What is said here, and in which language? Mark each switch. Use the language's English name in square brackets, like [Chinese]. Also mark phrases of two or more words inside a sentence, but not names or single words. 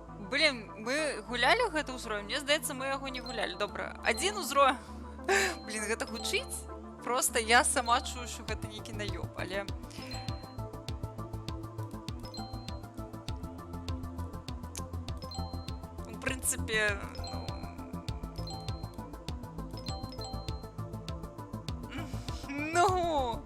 [Belarusian] Блін, мы гулялі гэты ўзровень? Мне здаецца, мы яго не гулялі. Добра, адзін узровень. Блін, гэта гучыць? [Ukrainian] Просто я сама чую, що [Belarusian] гэта нейкі наёб, [Ukrainian] але... [Belarusian] В прынцыпе, ну...